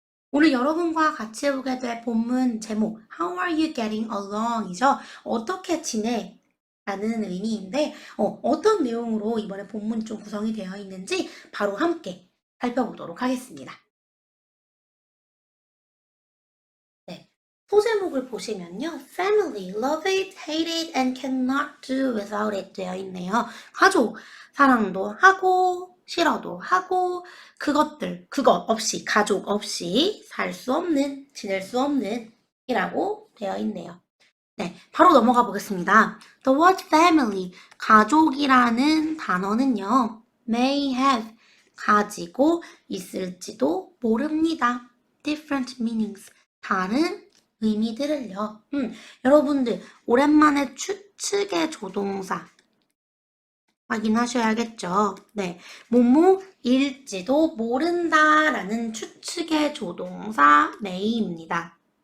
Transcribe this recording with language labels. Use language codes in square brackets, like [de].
[ko] 오늘 여러분과 같이 해보게 될 본문 제목 [en] How are you getting along? [ko] 이죠. 어떻게 지내? 라는 의미인데 어떤 내용으로 이번에 본문이 좀 구성이 되어 있는지 바로 함께 살펴보도록 하겠습니다. 네, 소제목을 보시면요. [en] Family, love it, hate it, and cannot do without it 되어 있네요. [ko] 가족, 사랑도 하고 싫어도 하고 그것 없이 가족 없이 살 수 없는, 지낼 수 없는 이라고 되어 있네요. 네, 바로 넘어가 보겠습니다. [en] The word family, [ko] 가족이라는 단어는요. [en] may have, [ko] 가지고 있을지도 모릅니다. [en] different meanings, [ko] 다른 의미들을요. 여러분들 오랜만에 추측의 조동사 확인하셔야겠죠. 네, 뭐뭐일지도 모른다라는 추측의 조동사 may입니다.